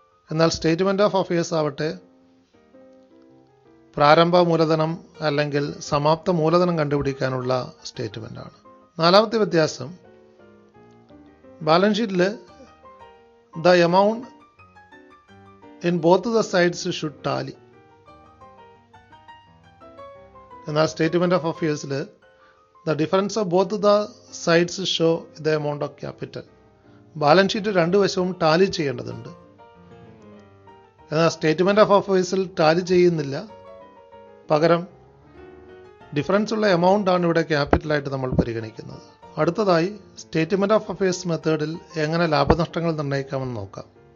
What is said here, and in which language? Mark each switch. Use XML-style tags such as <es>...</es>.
<ml>എന്നാൽ statement of affairs ആവട്ടെ പ്രാരംഭ മൂലധനം അല്ലെങ്കിൽ സമാപ്ത മൂലധനം കണ്ടുപിടിക്കാനുള്ള സ്റ്റേറ്റ്മെൻറ്റാണ്. നാലാമത്തെ വ്യത്യാസം, ബാലൻസ് ഷീറ്റിൽ</ml> <en>The amount in both the sides should tally.</en> <ml>എന്നാൽ statement of അഫയേഴ്സിൽ</ml> <en>the difference of both the sides show the amount of capital.</en> <ml>Balance sheet രണ്ട് വശവും ടാലി ചെയ്യേണ്ടതുണ്ട്. എന്നാൽ സ്റ്റേറ്റ്മെൻറ്റ് ഓഫ് അഫയേഴ്സിൽ ടാലി ചെയ്യുന്നില്ല. പകരം ഡിഫറൻസ് ഉള്ള എമൗണ്ട് ആണ് ഇവിടെ ക്യാപിറ്റലായിട്ട് നമ്മൾ പരിഗണിക്കുന്നത്. അടുത്തതായി സ്റ്റേറ്റ്മെൻറ്റ് ഓഫ് അഫയേഴ്സ് മെത്തേഡിൽ എങ്ങനെ ലാഭനഷ്ടങ്ങൾ നിർണ്ണയിക്കാമെന്ന് നോക്കാം.</ml>